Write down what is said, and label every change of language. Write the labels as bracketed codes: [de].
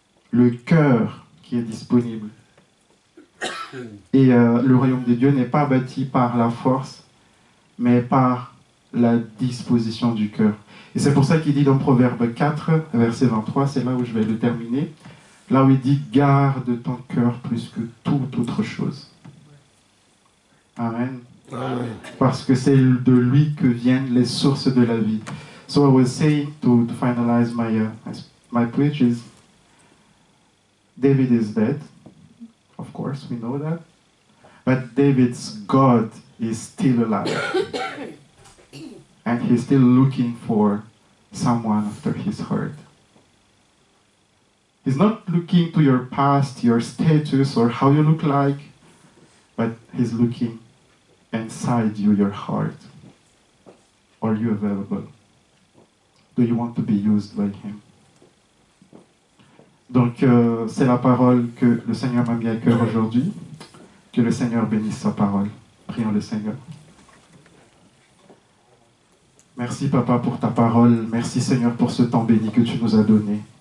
[fr] Le cœur qui est disponible. Et le royaume de Dieu n'est pas bâti par la force, mais par la disposition du cœur. Et c'est pour ça qu'il dit dans Proverbe 4, verset 23, c'est là où je vais le terminer, là où il dit « Garde ton cœur plus que toute autre chose ». Amen. Amen. Parce que c'est de lui que viennent les sources de la vie. [en] So I was saying to finalize my preach is, David is dead. Of course, we know that. But David's God is still alive. And he's still looking for someone after his heart. He's not looking to your past, your status, or how you look like, but he's looking inside you, your heart. Are you available? Do you want to be used by him? [fr] Donc, c'est la parole que le Seigneur m'a mis à cœur aujourd'hui. Que le Seigneur bénisse sa parole. Prions le Seigneur. Merci, Papa, pour ta parole. Merci, Seigneur, pour ce temps béni que tu nous as donné.